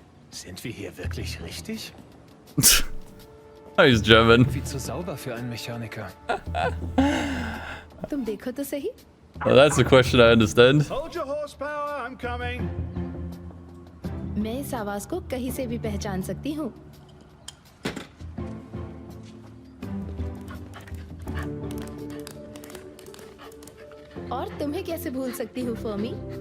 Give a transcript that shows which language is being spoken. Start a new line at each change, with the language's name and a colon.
German: Sind wir hier wirklich richtig?
English: He's German.
German: Wie zu sauber für einen Mechaniker.
Hindi: तुम देखो तो सही.
English: Well, that's a question I understand. Hold your horsepower, I'm coming.
Hindi: मैं इस आवाज को कहीं से भी पहचान सकती हूँ. और तुम्हें कैसे भूल सकती हूँ, फर्मी?